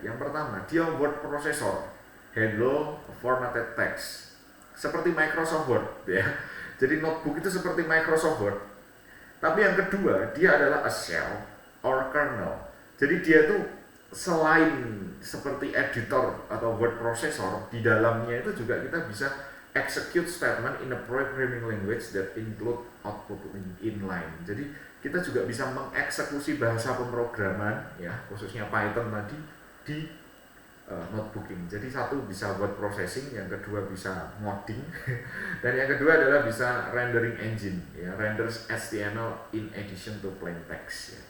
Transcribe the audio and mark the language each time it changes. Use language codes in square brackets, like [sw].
[id] Yang pertama, dia [en] word processor, handle formatted text, [id] seperti Microsoft Word ya. Jadi notebook itu seperti Microsoft Word. Tapi yang kedua, dia adalah [en] a shell or kernel. [id] Jadi dia itu selain seperti editor atau word processor, di dalamnya itu juga kita bisa [en] execute statement in a programming language that include output inline. [id] Jadi kita juga bisa mengeksekusi bahasa pemrograman ya, khususnya Python tadi di notebooking. Jadi satu bisa buat processing, yang kedua bisa modding, dan yang kedua adalah bisa rendering engine ya, [en] renders HTML in addition to plain text [id] ya.